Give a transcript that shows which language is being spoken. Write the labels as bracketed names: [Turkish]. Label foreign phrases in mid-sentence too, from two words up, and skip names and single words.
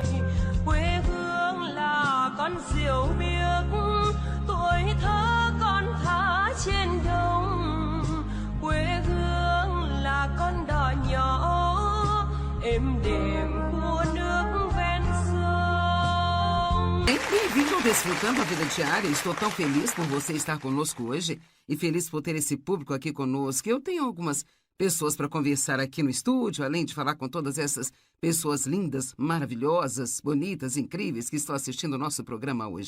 [Vietnamese] Quê hương là con diều biếc, tuổi thơ con thả trên đồng. Quê hương là con đò nhỏ êm đềm của nước ven sông. [Portuguese] Bem-vindo ao Desfrutando a Vida Diária. Estou tão feliz por você estar conosco hoje e feliz por ter esse público aqui conosco. Eu tenho algumas pessoas para conversar aqui no estúdio, além de falar com todas essas pessoas lindas, maravilhosas, bonitas, incríveis que estão assistindo o nosso programa hoje.